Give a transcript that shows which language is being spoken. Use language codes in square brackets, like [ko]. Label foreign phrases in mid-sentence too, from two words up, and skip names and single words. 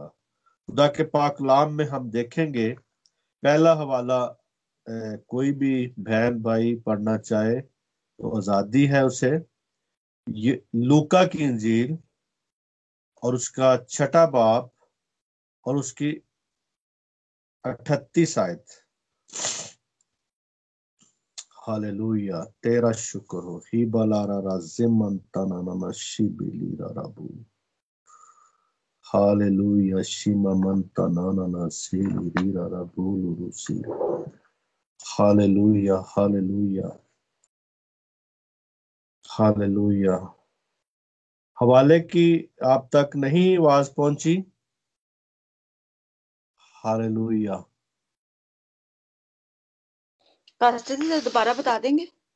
[ur] خدا کے پاک کلام میں ہم دیکھیں گے پہلا حوالہ کوئی بھی بہن بھائی پڑھنا چاہے تو آزادی ہے اسے. لوکا کی انجیل اور اس کا 6 باب اور اس کی 38 آیت. ہاللویا. تیرا شکر ہو. ہی بلارا رازمن تنانا شیبلی رابو. ہاللویا. شیما من تنانا سیلی رابو روسی. ہاللویا ہاللویا ہاللویا. حوالے کی آپ تک نہیں آواز پہنچی؟ ہاللویا. پاسٹر جی دوبارہ بتا دیں گے؟